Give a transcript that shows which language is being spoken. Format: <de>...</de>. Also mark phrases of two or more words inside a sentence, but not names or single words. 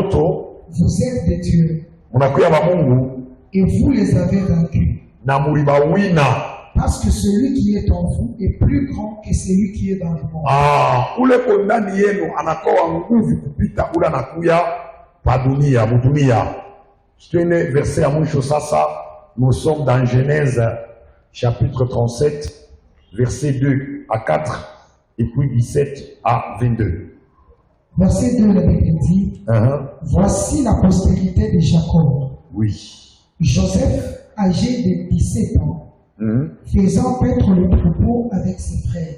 <sw>batoto.</sw> <fr>Vous êtes des dieux.</fr> <sw>Munakuya ba Mungu.</sw> <fr>Et vous les avez vaincus.</fr> <sw>Na muliba wina.</sw> <fr>Parce que celui qui est en vous est plus grand que celui qui est dans le monde.</fr> <sw>Ule kondani yenu anakoa nguvu kupita ule anakuya pa dunia, mudunia. Twende verset ya mwisho sasa.</sw> <fr>Nous sommes dans Genèse chapitre 37, versets 2 à 4 et puis 17 à 22. Verset 2, la Bible dit, voici la postérité de Jacob. Oui. Joseph, âgé de 17 ans, faisant paître le troupeau avec ses frères.</fr>